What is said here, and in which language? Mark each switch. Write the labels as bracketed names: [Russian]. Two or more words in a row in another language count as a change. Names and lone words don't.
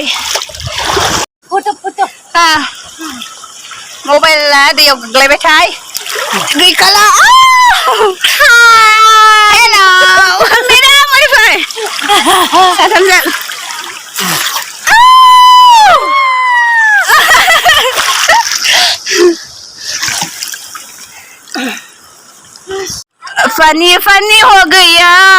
[Bodo] फोटो हाँ मोबाइल दैयाव गोग्लैबाय थाय गैखाला [English] hello madam [Bodo] ओरैफाय साथामजों [Hindi] फनी हो गया